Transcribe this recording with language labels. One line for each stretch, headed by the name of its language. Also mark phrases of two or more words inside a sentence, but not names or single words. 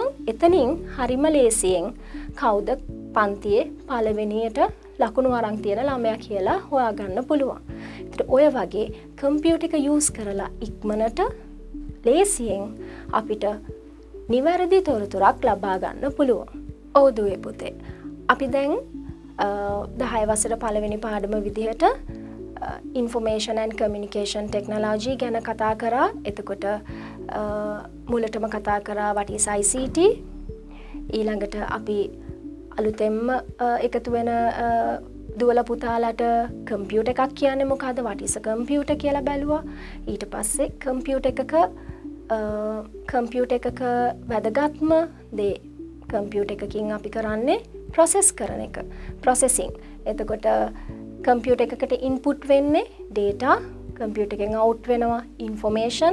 Sinhala: එතනින් හරිම ලේසියෙන් කවුද පන්තියේ පළවෙනියට ලකුණු අරන් තියෙන ළමයා කියලා හොයාගන්න පුළුවන්. ඒත් ඔය වගේ computer එක use කරලා ඉක්මනට ලේසියෙන් අපිට නිවැරදි තොරතුරක් ලබා ගන්න පුළුවන්. ඔව් දුවේ පුතේ. අපි දැන් 10 වසර පළවෙනි පාඩම විදිහට
English: information and communication technology
Sinhala: ගැන කතා කරා. එතකොට මුලටම කතා කරා
English: what is ICT.
Sinhala: ඊළඟට අපි අලුතෙන්ම එකතු වෙන දුවල පුතාලට කම්පියුටර් එකක් කියන්නේ මොකද්ද?
English: what is a computer
Sinhala: කියලා බැලුවා. ඊට පස්සේ කම්පියුටර් එකක වැදගත්ම දේ කම්පියුටර් එකකින් අපි කරන්නේ process කරන එක. processing. එතකොට කම්පියුටර් එකකට input වෙන්නේ data, කම්පියුටර් එකෙන් out වෙනවා information.